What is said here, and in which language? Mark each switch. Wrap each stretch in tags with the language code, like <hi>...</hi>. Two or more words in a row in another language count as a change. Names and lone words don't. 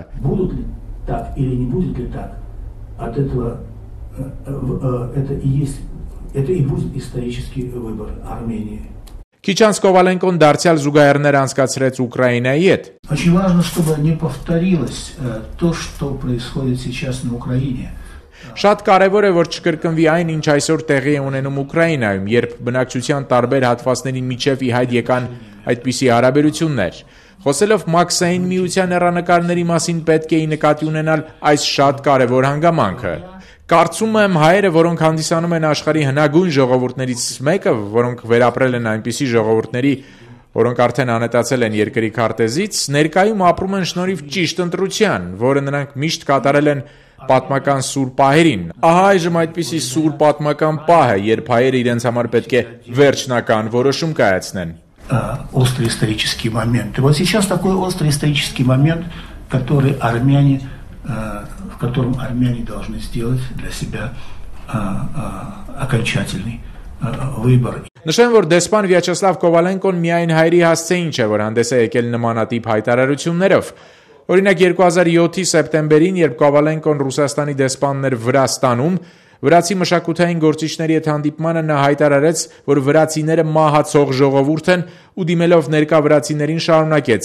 <ru>Так или не будет ли так, от этого это и будет исторический выбор Армении.</ru> <hy>Քիչ անց Կովալենկոն դարձյալ զուգահեռներ անցկացրեց Ուկրաինայի հետ։</hy> <ru>Очень важно, чтобы не повторилось то, что происходит сейчас на Украине.</ru> <hy>Շատ կարևոր է, որ չկրկնվի այն, ինչ այսօր տեղի է ունենում Ուկրաինայում, երբ բնակչության տարբեր հատվածների միջև ի հայտ եկան այդպիսի հարաբերություններ։ Խոսելով Մաքսային միության հեռանկարների մասին պետք է նկատի ունենալ այս շատ կարևոր հանգամանքը։ Կարծում եմ հայերը, որոնք հանդիսանում են աշխարհի հնագույն ժողովուրդներից մեկը, որոնք վերապրել են այնպիսի ժողովուրդների, որոնք արդեն անետացել են երկրի քարտեզից, ներկայում ապրում են շնորհիվ ճիշտ ընտրության, որը նրանք միշտ կատարել են պատմական սուր պահերին։ Ահա այժմ այդպիսի սուր պատմական պահ է, երբ հայերը իրենց համար պետք է վերջնական որոշում կայացնեն։</hy> <ru>Острый исторический момент. И вот сейчас такой острый исторический момент, который в котором армяне должны сделать для себя окончательный выбор.</ru> <hy>Նշեմ, որ դեսպան Վյաչեսլավ Կովալենկոն միայն հայերի հասցեին չէ, որ հանդես է եկել նմանատիպ հայտարարություններով։ Օրինակ 2007-ի սեպտեմբերին, երբ Կովալենկոն Ռուսաստանի դեսպանն էր Վրաստանում, վրացի մշակութային գործիչների հետ հանդիպմանը նա հայտարարեց, որ վրացիները մահացող ժողովուրդ են ու դիմելով ներկա վրացիներին շարունակեց.</hy>